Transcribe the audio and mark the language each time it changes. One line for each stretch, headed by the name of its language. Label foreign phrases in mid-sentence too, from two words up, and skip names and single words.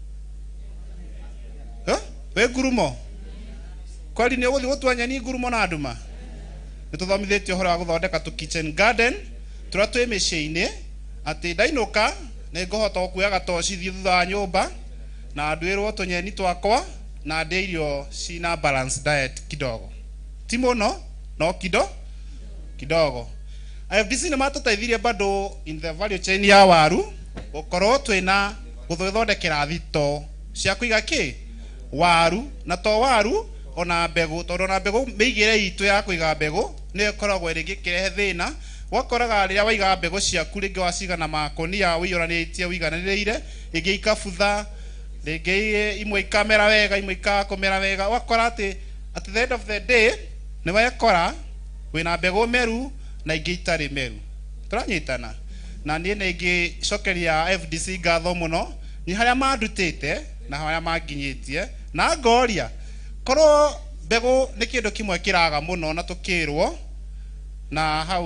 Kikuyu: wĩ Ngurumo kweli nĩ ũgũthiĩ gũtua nyeni Ngurumo na nduma nĩ tũthomithĩtio ũhoro wa gũthondeka tũ
English: kitchen garden
Kikuyu: tũrĩa twĩ mĩciĩ-inĩ atĩ ndainũka nĩ ngũhota kuoya gatoci thiĩ thutha wa nyũmba na nduĩrwo tũnyeni twakwa na ndĩ irio cina
English: balance diet
Kikuyu: kidogo ti mũno no kidogo FDC nĩ matũteithirie bado
English: in the value chain
Kikuyu: ya waru gũkorwo twĩna gũthondekera thito cia kũiga kĩ waru na to waru ona mbegũ tondũ na mbegũ mĩigĩre itũ ya kũiga mbegũ nĩ ĩkoragwo rĩngĩ kĩrehe thĩna wakoraga rĩrĩa waiga mbegũ ciaku rĩngĩ wacigana makonia wĩyũranĩtie wĩiganĩrĩire rĩngĩ ikabutha rĩngĩ imwe ikamera wega imwe ikakũmera wega wakora atĩ
English: at the end of the day
Kikuyu: nĩ wekora wĩna mbegũ meru na ingĩ itarĩ meru tũranyitana na niĩ nĩ ingĩcokeria FDC ngatho mũno nĩ harĩa mandutĩte na harĩa manginyĩtie na ngoria korwo mbegũ nĩ kĩndũ kĩmwe kĩraga mũno na tũkĩrwo na hau